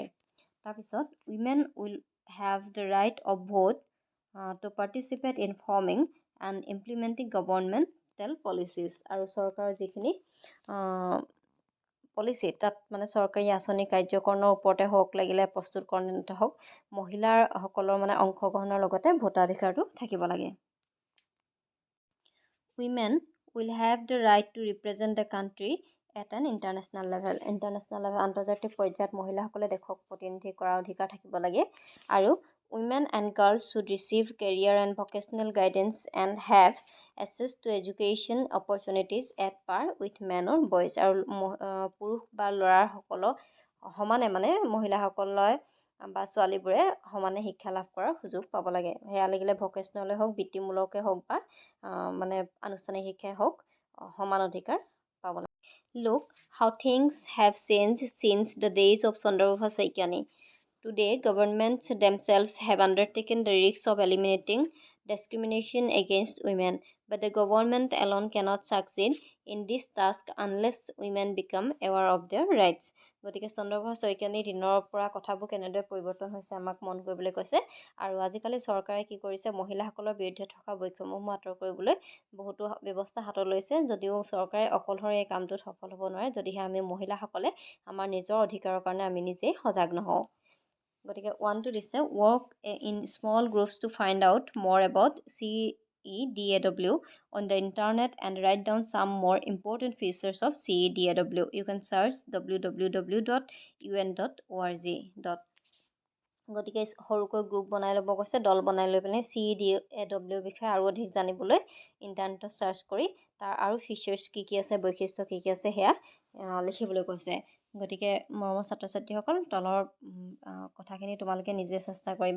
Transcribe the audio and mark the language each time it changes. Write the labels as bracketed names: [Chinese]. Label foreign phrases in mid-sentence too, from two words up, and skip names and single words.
[English] তাৰপিছত women will have the right of vote to participate in forming and implementing governmental policies. [Assamese] আৰু চৰকাৰৰ যিখিনি পলিচি, তাত চৰকাৰী আঁচনি কাৰ্যকৰণৰ ওপৰতে হওক, লাগিলে প্ৰস্তুতকৰণতে হওক, মহিলাসকলৰ অংশগ্ৰহণৰ লগতে ভোটাধিকাৰটো থাকিব লাগে। [English] Women will have the right to represent the country at an international level. [Assamese] আন্তৰ্জাতিক পৰ্যায়ত মহিলাসকলে দেশক প্ৰতিনিধি কৰাৰ অধিকাৰ থাকিব লাগে। [English] আৰু women and girls should receive career and vocational guidance and have access to education opportunities at par with men or boys. [Assamese] আৰু পুৰুষ বা ল'ৰাসকলক সমানে মহিলাসকলে বা ছোৱালীবোৰে সমানে শিক্ষা লাভ কৰাৰ সুযোগ পাব লাগে। সেয়া লাগিলে ভকেচনেলে হওক, বৃত্তিমূলকে হওক বা আনুষ্ঠানিক শিক্ষাই হওক, সমান অধিকাৰ পাব লাগে। [English] Look how things have changed since the days of Chandraprabha Saikiani. Today, governments themselves have undertaken the risk of eliminating discrimination against women, but the government alone cannot succeed in this task unless women become aware of their rights. [Assamese] গতিকে চন্দ্ৰপ্ৰভা শইকীয়ানীৰ দিনৰ পৰা কথাবোৰ কেনেদৰে পৰিৱৰ্তন হৈছে আমাক মন কৰিবলৈ কৈছে। আৰু আজিকালি চৰকাৰে কি কৰিছে, মহিলাসকলৰ বিৰুদ্ধে থকা বৈষম্যসমূহ আঁতৰ কৰিবলৈ বহুতো ব্যৱস্থা হাতত লৈছে। যদিও চৰকাৰে অকলশৰে এই কামটোত সফল হ'ব নোৱাৰে, যদিহে আমি মহিলাসকলে আমাৰ নিজৰ অধিকাৰৰ কাৰণে আমি নিজেই সজাগ নহওঁ। গতিকে 1টো দিছে, [English] work in small groups to find out more about CEDAW on the internet and write down some more important features of CEDAW. You can search www.un.org. [Assamese] গতিকে সৰুকৈ গ্ৰুপ বনাই ল'ব কৈছে, দল বনাই লৈ পিনে CEDAW বিষয়ে আৰু অধিক জানিবলৈ ইণ্টাৰনেটত চাৰ্চ কৰি তাৰ আৰু ফিচাৰ্ছ কি আছে, বৈশিষ্ট্য কি আছে সেয়া লিখিবলৈ কৈছে। গতিকে মৰমৰ ছাত্ৰ ছাত্ৰীসকল, তলৰ কথাখিনি তোমালোকে নিজে চেষ্টা কৰিবা।